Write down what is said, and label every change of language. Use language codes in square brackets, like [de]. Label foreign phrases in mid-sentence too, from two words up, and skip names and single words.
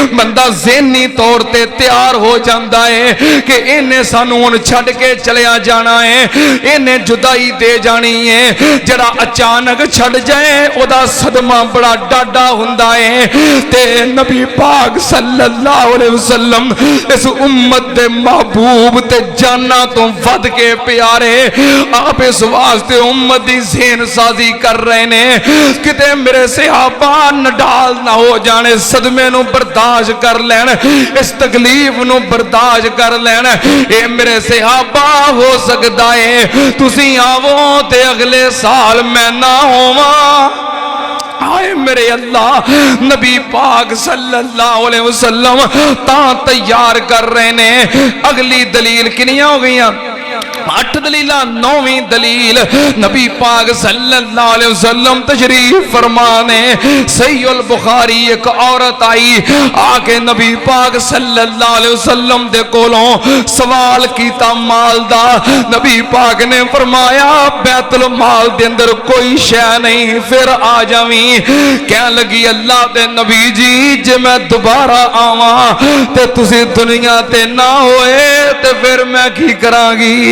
[pa] بندہ ذہنی طور تے تیار ہو جاندا ہے کہ انہیں سانوں ہن چھڈ کے چلیا جانا ہے، انہیں جدائی دے جانی ہے. جیہڑا اچانک چھڈ جائے اوہدا صدمہ بڑا ڈاڈھا ہندا ہے. تے نبی پاک [ar] صلى الله عليه وسلم [pa] اس امت دے محبوب تے جاناں توں ودھ کے پیارے آپ اس واسطے امت دی ذہن سازی کر رہے نے کتے میرے صحابہ نڈھال نہ ہو جانے، صدمے نوں برداشت کر لین، اس تکلیف نوں برداشت کر لین. اے میرے صحابہ ہو سکدا ہے تسی آوو تے اگلے سال میں نہ ہوواں. ہائے میرے اللہ نبی پاک [ar] صلى الله عليه وسلم [pa] تاں تیار کر رہے نے. اگلی دلیل کنیاں ہو گئیاں? 8 دلیل۔ 9ویں دلیل نبی پاک [ar] صلى الله عليه وسلم [pa] تشریف فرمانے. صحیح البخاری ایک عورت آئی آ کے نبی پاک [ar] صلى الله عليه وسلم [pa] دے کولوں سوال کیتا مال دا. نبی پاک نے فرمایا بیت المال دے اندر کوئی شے نہیں، پھر آ جاوی. کہہ لگی اللہ دے نبی جی جے میں دوبارہ آواں تے تسی دنیا تے نہ ہوئے تے پھر میں کی کراں گی.